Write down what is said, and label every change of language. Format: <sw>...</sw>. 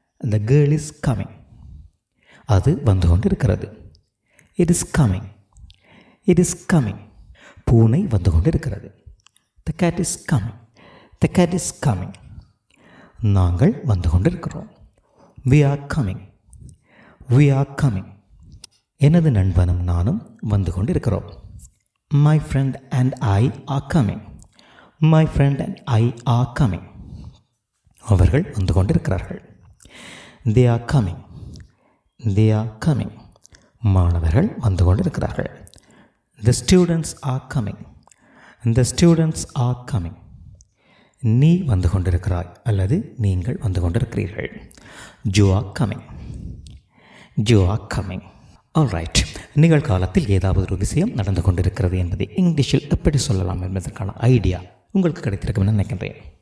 <en>The girl is coming.</en> <ta>அது வந்து கொண்டிருக்கிறது.</ta> <en>It is coming. It is coming.</en> <ta>பூனை வந்து கொண்டிருக்கிறது.</ta> <en>The cat is coming. The cat is coming.</en> <ta>நாங்கள் வந்து கொண்டிருக்கிறோம்.</ta> <en>We are coming. We are coming.</en> <ta>எனது நண்பனும் நானும் வந்து கொண்டிருக்கிறோம்.</ta> <en>My friend and I are coming. My friend and I are coming.</en> <ta>அவர்கள் வந்து கொண்டிருக்கிறார்கள்.</ta> <en>They are coming. They are coming.</en> <ta>மாணவர்கள் வந்து கொண்டிருக்கிறார்கள்.</ta> <en>The students are coming. The students are coming.</en> <ta>நீ வந்து கொண்டிருக்கிறாய் அல்லது நீங்கள் வந்து கொண்டிருக்கிறீர்கள்.</ta> <en>You are coming. You are coming.</en> <ta>Alright. நிகழ்காலத்தில் ஏதாவது ஒரு விஷயம் நடந்து கொண்டிருக்கிறது என்பதை இங்கிலீஷில் எப்படி சொல்லலாம் என்பதற்கான ஐடியா உங்களுக்கு கிடைத்திருக்கும் நினைக்கின்றேன்.</ta>